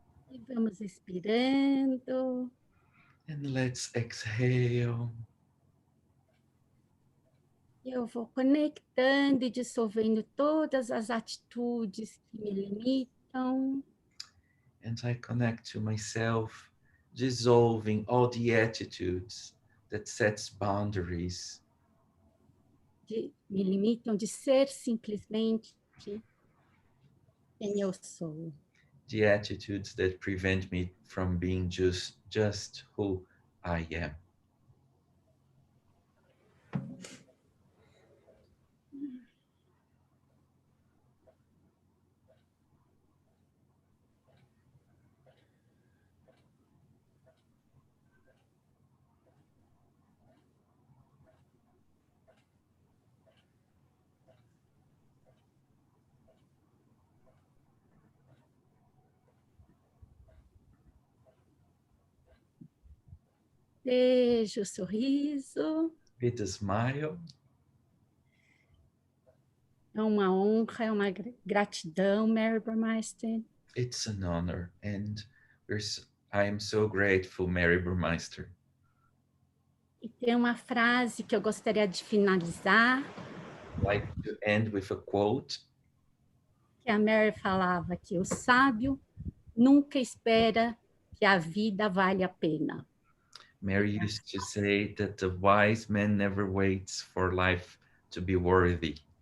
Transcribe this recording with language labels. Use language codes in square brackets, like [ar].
[pt] E vamos expirando. [en] And let's exhale. [pt] Eu vou conectando e dissolvendo todas as atitudes que me limitam. conexão [en] And I connect to myself, dissolving all the attitudes that sets boundaries, [pt] me limitam de ser simplesmente quem eu sou. [en] the attitudes that prevent me from being just who I am. [pt] Beijo, sorriso. [en] With a smile, [pt] É uma honra, é uma gratidão, Mary Burmeister. [en] it's an honor, and I am so grateful, Mary Burmeister. [pt] E tem uma frase que eu gostaria de finalizar, [en] I'd like to end with a quote [pt] que a Mary falava que o sábio nunca espera que a vida vale a pena. [en] Mary used to say that the wise man never waits for life to be worthy.